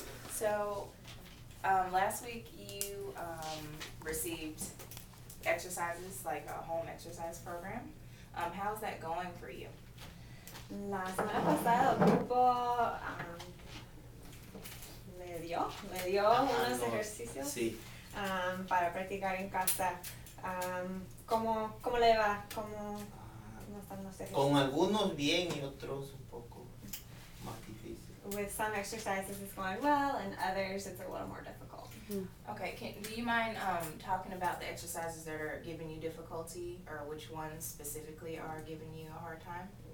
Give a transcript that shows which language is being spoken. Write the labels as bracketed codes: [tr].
[en] So, last week you received exercises, like a home exercise program. How's that going for you? [es] La semana pasada el grupo me dio unos ejercicios Sí. para practicar en casa. ¿Cómo le va? ¿Cómo están los ejercicios? Con algunos bien y otros un poco más difícil. [en] With some exercises it's going well and others it's a little more difficult. Okay, do you mind talking about the exercises that are giving you difficulty, or which ones specifically are giving you a hard time?